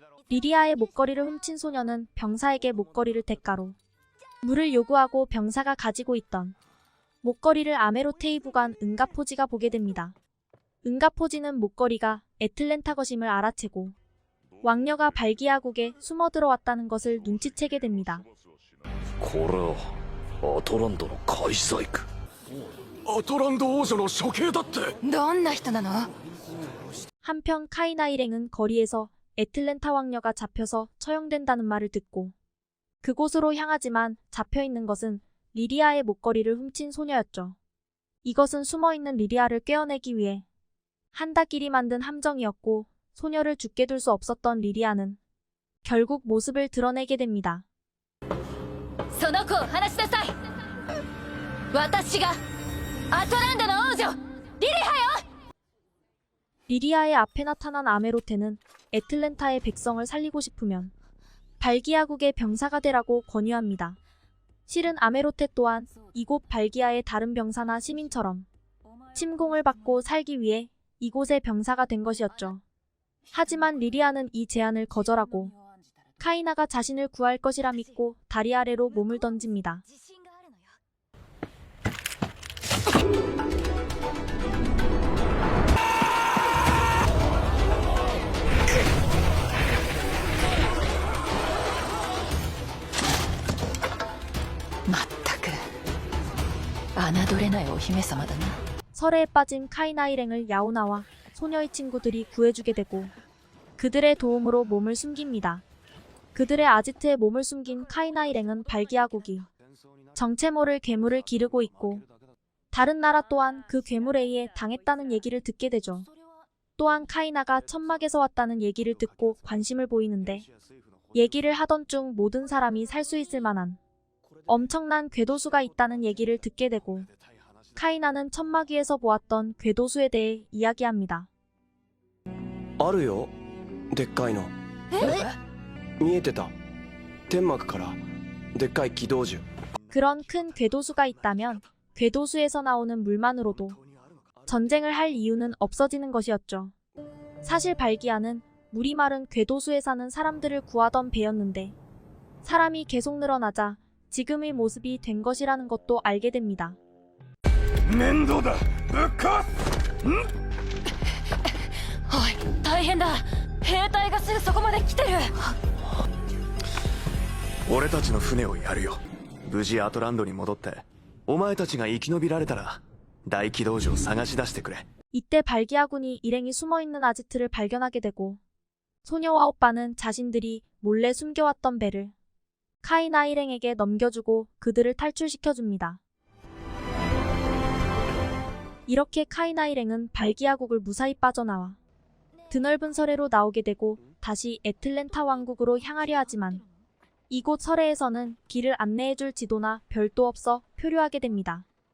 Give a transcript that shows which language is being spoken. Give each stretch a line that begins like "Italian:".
Korean: 리리아의 목걸이를 훔친 소녀는 병사에게 목걸이를 대가로 물을 요구하고 병사가 가지고 있던 목걸이를 아메로테이 부관 은가포지가 보게 됩니다. 은가포지는 목걸이가 애틀랜타 것임을 알아채고 왕녀가 발기아국에 숨어 들어왔다는 것을 눈치채게 됩니다.
Japanese: これはアトランドの開催区アトランド王女の処刑だって。どんな人なの？
Korean: 한편 카이나 일행은 거리에서 애틀랜타 왕녀가 잡혀서 처형된다는 말을 듣고 그곳으로 향하지만 잡혀있는 것은 리리아의 목걸이를 훔친 소녀였죠. 이것은 숨어있는 리리아를 꿰어내기 위해 한다길이 만든 함정이었고 소녀를 죽게 둘 수 없었던 리리아는 결국 모습을 드러내게 됩니다.
Japanese: その子を離しなさい。私がアトランドの王女リリハよ。
Korean: 리리아의 앞에 나타난 아메로테는 애틀랜타의 백성을 살리고 싶으면 발기아국의 병사가 되라고 권유합니다. 실은 아메로테 또한 이곳 발기아의 다른 병사나 시민처럼 침공을 받고 살기 위해 이곳의 병사가 된 것이었죠. 하지만 리리아는 이 제안을 거절하고 카이나가 자신을 구할 것이라 믿고 다리 아래로 몸을 던집니다.
Japanese: 自信があるのよ。まったく侮れないお姫様だな。
Korean: 설해에 빠진 카이나 일행을 야오나와 소녀의 친구들이 구해주게 되고 그들의 도움으로 몸을 숨깁니다. 그들의 아지트에 몸을 숨긴 카이나 일행은 발기아국이 정체 모를 괴물을 기르고 있고 다른 나라 또한 그 괴물에 의해 당했다는 얘기를 듣게 되죠. 또한 카이나가 천막에서 왔다는 얘기를 듣고 관심을 보이는데 얘기를 하던 중 모든 사람이 살 수 있을 만한 엄청난 궤도수가 있다는 얘기를 듣게 되고 카이나는 천막위에서 보았던 궤도수에 대해 이야기합니다.
Japanese: あるよでっかいの見えてた天幕からでっかい軌道樹
Korean: 그런 큰 궤도수가 있다면 궤도수에서 나오는 물만으로도 전쟁을 할 이유는 없어지는 것이었죠. 사실 발기아는 물이 마른 궤도수에 사는 사람들을 구하던 배였는데 사람이 계속 늘어나자 지금의 모습이 된 것이라는 것도 알게 됩니다.
Japanese: 面倒だぶっかおい大変だ兵隊がすぐそこまで来てる俺たちの船をやるよ無事アトランドに戻ってお前たちが生き延びられたら大軌道樹を探し出してくれ
Korean: 이때 발기아군이 일행이 숨어있는 아지트를 발견하게 되고 소녀와 오빠는 자신들이 몰래 숨겨왔던 배를 카이나 일행에게 넘겨주고 그들을 탈출시켜줍니다. 이렇게 카이나 일행은 발기아국을 무사히 빠져나와 드넓은 서래로 나오게 되고 다시 애틀랜타 왕국으로 향하려 하지만 이곳 서래에서는 길을 안내해줄 지도나 별도 없어 표류하게 됩니다.